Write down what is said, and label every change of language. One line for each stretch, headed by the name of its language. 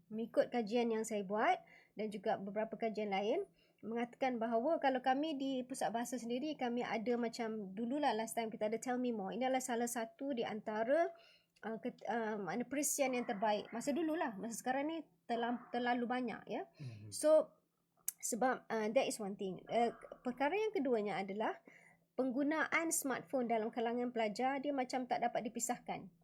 Malay: Mengikut kajian yang saya buat dan juga beberapa kajian lain, mengatakan bahawa kalau kami di Pusat Bahasa sendiri, kami ada macam dululah
English: last time
Malay: kita ada Tell Me More. Ini adalah salah satu di antara mana perisian yang terbaik. Masa dululah, masa sekarang ni terlalu banyak, ya.
English: So
Malay: sebab
English: that is one thing.
Malay: Perkara yang keduanya adalah penggunaan smartphone dalam kalangan pelajar, dia macam tak dapat dipisahkan.